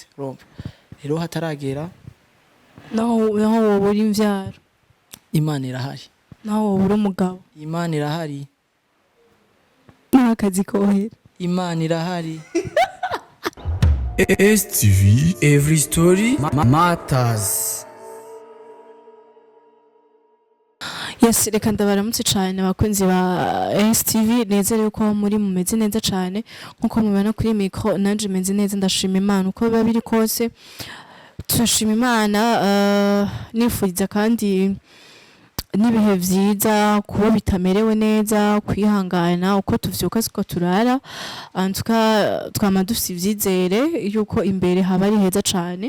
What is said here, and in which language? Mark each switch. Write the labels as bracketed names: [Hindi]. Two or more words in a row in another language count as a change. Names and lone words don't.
[Rundi] Rero hataragera naho wobura imvyaro Imana irahari, naho wobura umugabo Imana irahari, n'akazi kohera Imana irahari. [English] STV, every story matters. [Rundi] Yes, reka ndabaramutse cyane abakunzi ba STV, nezere ko muri mumeze neza cyane nkuko mubona kuri micro nanje meze neza ndashima Imana uko biba biri kose. Turashima Imana nifuriza kandi nibihe vyiza kuba bitamerewe neza kwihangana uko tuvyuka siko turara antuka twama dufite ivyizere yuko imbere haba ari heza cyane.